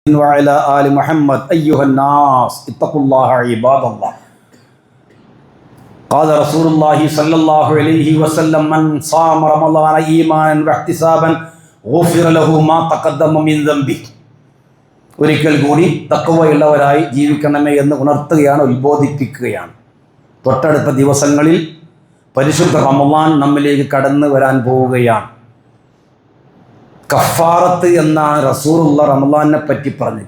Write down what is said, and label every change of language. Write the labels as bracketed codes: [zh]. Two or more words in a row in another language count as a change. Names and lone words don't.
[ar] وعلى آل محمد أيها الناس اتقوا الله عباد الله. قال رسول الله صلى الله عليه وسلم من صام رمضان إيمانا واحتسابا غفر له ما تقدم من ذنبه. [ml] ഒരിക്കൽ കൂടി തഖ്വയുള്ളവരായി ജീവിക്കണമേ എന്ന് ഉണർത്തുകയാണ്, ഉത്ബോധിപ്പിക്കുകയാണ്. തൊട്ടടുത്ത ദിവസങ്ങളിൽ പരിശുദ്ധ റമളാൻ നമ്മിലേക്ക് കടന്നു വരാൻ പോവുകയാണ്. കഫാറത്ത് എന്നാണ് റസൂലുള്ള റമളാനെ പറ്റി പറഞ്ഞത്.